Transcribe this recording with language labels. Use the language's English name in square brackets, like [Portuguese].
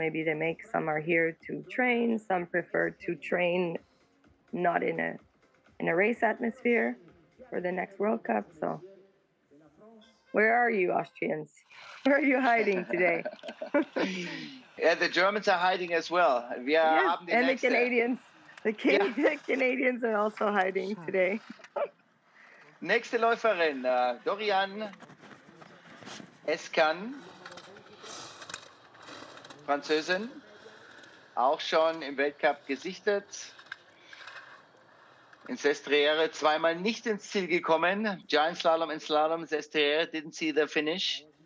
[English] Maybe they make some are here to train, some prefer to train not in a race atmosphere for the next World Cup. So where are you, Austrians? Where are you hiding today? Yeah, the Germans are hiding as well. [German] Wir [English] Yes, [German] haben die [English] and [German] nächste. [English] the Canadians. The Canadians are also hiding today. [German] Nächste Läuferin, Dorian Escan, Französin, auch schon im Weltcup gesichtet. In Sestriere zweimal nicht ins Ziel gekommen. [English] Giant Slalom and Slalom. Sestriere didn't see the finish.